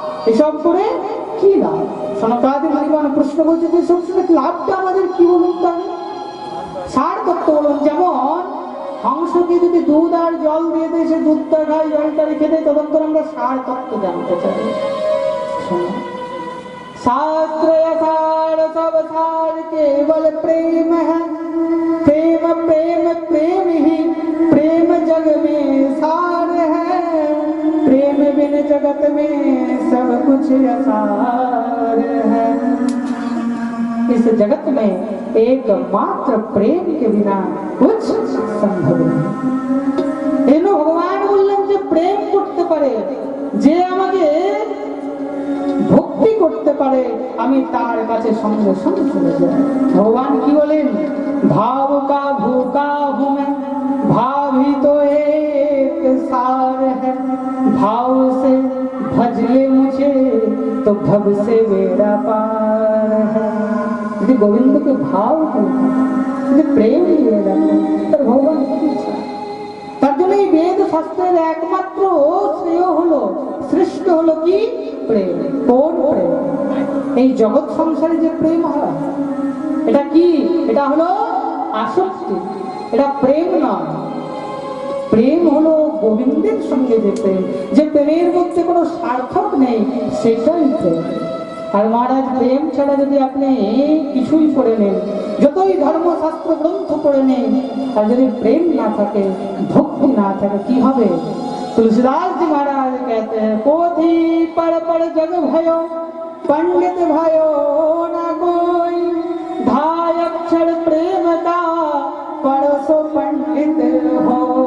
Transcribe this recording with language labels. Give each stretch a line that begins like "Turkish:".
Bangla: এসব করে কি লাভ? সনকাদি মুনিগণ প্রশ্ন করছে যে সব শুনে লাভটা আমাদের কি বলুন? তাহলে সার তত্ত্ব বলুন। যেমন হংসকে যদি দুধ আর জল দিয়ে দেয়, সে দুধটা খায়, জলটা রেখে দেয়, তদন্তর আমরা সার তত্ত্ব জানতে চাই।
Hindi: शास्त्र सार सब सार केवल प्रेम है, प्रेम प्रेम प्रेम ही प्रेम जग में सार है, प्रेम बिन जगत में सब कुछ असार है। इस जगत में एकमात्र प्रेम के बिना कुछ संभव नहीं।
Bangla: एनो भगवान बोलें जे प्रेम करते पारे, जे आमाके ভক্তি করতে পারে, আমি তার কাছে সঙ্গে সঙ্গে চলে যাই। ভগবান কি বলেন?
Hindi: भाव का भूखा हूँ मैं, भाव ही तो एक सार है, भाव से भज ले मुझे तो भव से बेड़ा पार है। यदि गोविंद के भाव को, यदि प्रेम लिए रखो, तो भगवान की चाह।
Bangla: তার জন্য এই বেদ শাস্ত্রের একমাত্র শ্রেয় হলো, শ্রেষ্ঠ হলো কি? প্রেম। কোন প্রেম? এই জগৎ সংসারে যে প্রেম হয়, এটা কি? এটা হলো আসক্তি, এটা প্রেম নয়। প্রেম হলো গোবিন্দের সঙ্গে যে প্রেম, যে প্রেমের মধ্যে কোনো সার্থক নেই, সেটাই প্রেম। আর মহারাজ প্রেম ছাড়া যদি আপনি কিছুই পড়ে নেন, যতই ধর্মশাস্ত্র গ্রন্থ পড়ে নেন, আর যদি প্রেম না থাকে, ভক্তি না থাকে, কি হবে?
Hindi: तुलसीदास जी महाराज कहते हैं, पोथी पढ़ पढ़ जग भयो, पंडित भयो ना कोई, ढाई अक्षर प्रेम का पढ़ो पंडित हो।